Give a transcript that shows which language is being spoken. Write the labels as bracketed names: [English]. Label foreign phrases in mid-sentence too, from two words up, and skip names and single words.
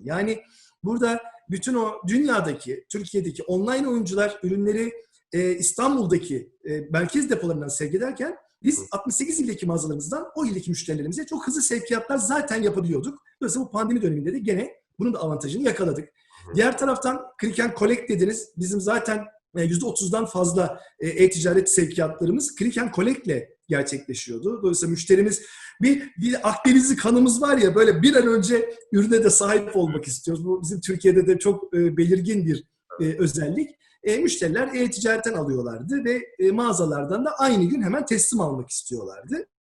[Turkish] Yani burada bütün o dünyadaki, Türkiye'deki online oyuncular ürünleri İstanbul'daki merkez depolarından sevk ederken biz 68 ildeki mağazalarımızdan o ildeki müşterilerimize çok hızlı sevkiyatlar zaten yapabiliyorduk. Dolayısıyla bu pandemi döneminde de gene bunun da avantajını yakaladık. Hı hı. Diğer taraftan [English] click and collect [Turkish] dediniz. Bizim zaten %30'dan fazla e-ticaret sevkiyatlarımız [English] click and collect [Turkish] ile gerçekleşiyordu. Dolayısıyla müşterimiz bir Akdenizli kanımız var ya, böyle bir an önce ürüne de sahip olmak istiyoruz. Bu bizim Türkiye'de de çok belirgin bir özellik. Müşteriler e-ticaretten alıyorlardı ve mağazalardan da aynı gün hemen teslim almak istiyorlardı.